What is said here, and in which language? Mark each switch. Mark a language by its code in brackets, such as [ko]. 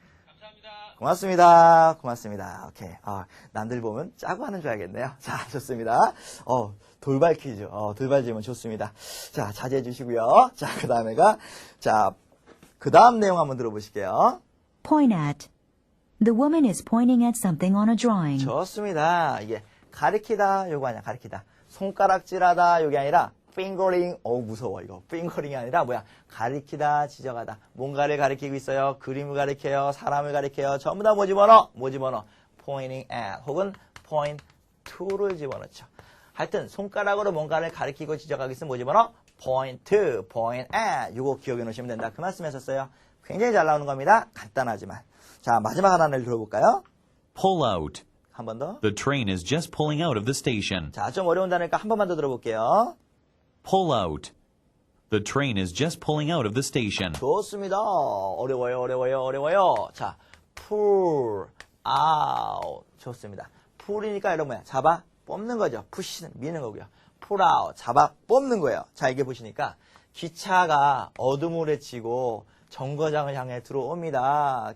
[ko] 감사합니다. 고맙습니다. 고맙습니다. 오케이. 남들 보면 짜고 하는 줄 알겠네요. 자, 좋습니다. 돌발 퀴즈. 돌발 질문 좋습니다. 자, 자제해 주시고요. 자, 그 다음에가, 자, 그 다음 내용 한번 들어보실게요. [en] Point at. The woman is pointing at something on a drawing. [ko] 좋습니다. 이게 가리키다, 요거 아니야, 가리키다. 손가락질하다, 요게 아니라, fingering, 무서워, 이거. fingering이 아니라, 가리키다, 지적하다. 뭔가를 가리키고 있어요. 그림을 가리켜요. 사람을 가리켜요. 전부 다 뭐 집어넣어? pointing at. 혹은 point to를 집어넣죠. 하여튼, 손가락으로 뭔가를 가리키고 지적하기 위해서 뭐 집어넣어? [en] point at. [ko] 요거 기억해 놓으시면 된다. 그 말씀 하셨어요. 굉장히 잘 나오는 겁니다. 간단하지만. 자, 마지막 하나를 들어볼까요? [en] Pull out. [ko] 한 번 더. [en] The train is just pulling out of the station. [ko] 자, 좀 어려운 단어니까 한 번만 더 들어볼게요. [en] Pull out. The train is just pulling out of the station. [ko] 좋습니다. 어려워요. 자, pull out. 좋습니다. pull이니까 이런 뭐야? 잡아, 뽑는 거죠. push는 미는 거고요. pull out, 잡아 뽑는 거예요. 자, 이게 보시니까 기차가 어둠을 헤치고 정거장을 향해 들어옵니다.